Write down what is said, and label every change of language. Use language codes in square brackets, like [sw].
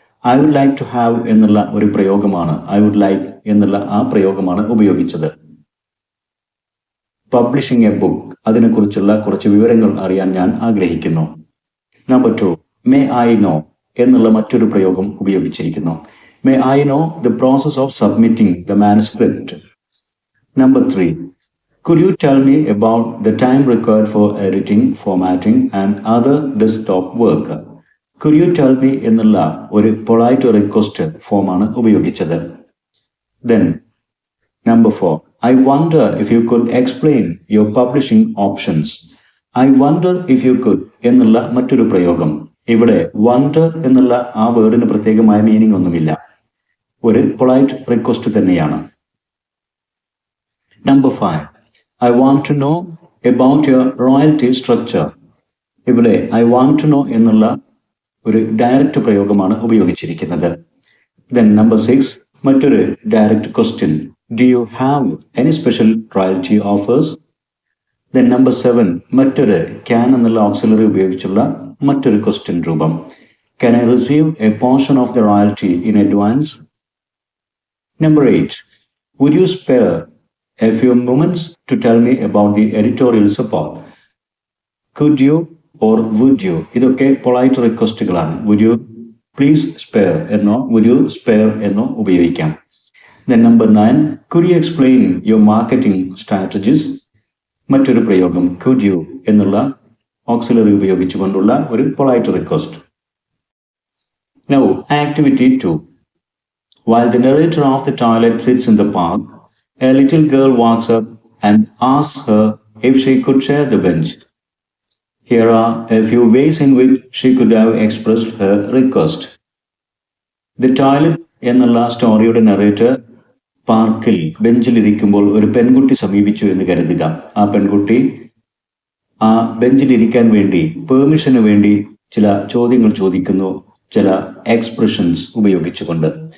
[en] I would like to have [ml] എന്നുള്ള ഒരു പ്രയോഗമാണ്, [en] I would like [ml] എന്നുള്ള ആ പ്രയോഗമാണ് ഉപയോഗിച്ചത്. [en] publishing a book, [ml] അതിനെക്കുറിച്ചുള്ള കുറച്ച് വിവരങ്ങൾ അറിയാൻ ഞാൻ ആഗ്രഹിക്കുന്നു. നമ്പർ 2, [en] may I know [ml] എന്നുള്ള മറ്റൊരു പ്രയോഗം ഉപയോഗിച്ചിരിക്കുന്നു. [en] May I know the process of submitting the manuscript. Number 3, could you tell me about the time required for editing, formatting and other desktop work. Could you tell me [ml] എന്നുള്ള ഒരു polite request ഫോമാണ് ഉപയോഗിച്ചത്. [en] Then number 4, I wonder if you could explain your publishing options. I wonder if you could [ml] എന്നുള്ള മറ്റൊരു പ്രയോഗം. ഇവിടെ wonder എന്നുള്ള ആ വേർഡിന് പ്രത്യേകമായ മീനിങ് ഒന്നുമില്ല, ഒരു പൊളൈറ്റ് റിക്വസ്റ്റ് തന്നെയാണ്. [en] Number 5, I want to know about your royalty structure. [ml] ഇവിടെ [en] I want to know എന്നുള്ള [ml] ഒരു ഡയറക്റ്റ് പ്രയോഗമാണ് ഉപയോഗിച്ചിരിക്കുന്നത്. [en] Then number 6, [ml] മറ്റൊരു direct question. [en] Do you have any special royalty offers? Then number 7, [ml] മറ്റൊരു can എന്നുള്ള ഓക്സിലറി ഉപയോഗിച്ചുള്ള മറ്റൊരു ക്വസ്റ്റ്യൻ രൂപം. [en] Can I receive a portion of the royalty in advance? Number 8, would you spare a few moments to tell me about the editorial support? Could you or would you? [ml] ഇതൊക്കെ polite റിക്വസ്റ്റുകളാണ്. [en] Would you please spare എന്നോ would you spare [ml] എന്നോ ഉപയോഗിക്കാം. [en] Then number 9, could you explain your marketing strategies? [ml] മറ്റൊരു പ്രയോഗം [en] could you [ml] എന്നുള്ള auxiliary ഉപയോഗിച്ചുകൊണ്ടുള്ള ഒരു polite request. [en] Now activity 2. While the narrator of the toilet sits in the park, a little girl walks up and asks her if she could share the bench. Here are a few ways in which she could have expressed her request. [ml] The toilet എന്നുള്ള സ്റ്റോറിയുടെ narrator പാർക്കിൽ ബെഞ്ചിലിരിക്കുമ്പോൾ ഒരു പെൺകുട്ടി സമീപിച്ചു എന്ന് കരുതുക. ആ പെൺകുട്ടി ആ ബെഞ്ചിലിരിക്കാൻ വേണ്ടി പെർമിഷന് വേണ്ടി ചില ചോദ്യങ്ങൾ ചോദിക്കുന്നു, ചില എക്സ്പ്രഷൻസ് ഉപയോഗിച്ചുകൊണ്ട്.